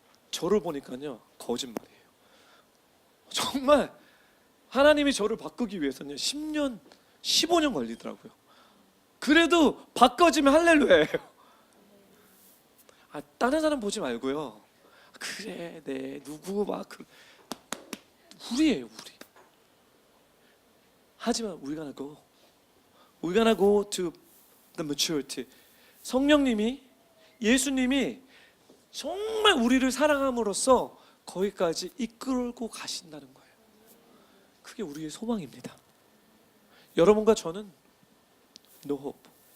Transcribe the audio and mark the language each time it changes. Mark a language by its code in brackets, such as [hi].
[ko] 저를 보니까요, 거짓말이에요. 정말 하나님이 저를 바꾸기 위해서는 10년, 15년 걸리더라고요. 그래도 바꿔지면 할렐루야예요. 다른 사람 보지 말고요, 그래, 누구 우리예요, 우리. 하지만 [en] we're gonna go to the maturity. [ko] 성령님이, 예수님이 정말 우리를 사랑함으로써 거기까지 이끌고 가신다는 거예요. 그게 우리의 소망입니다. 여러분과 저는 [en] no hope.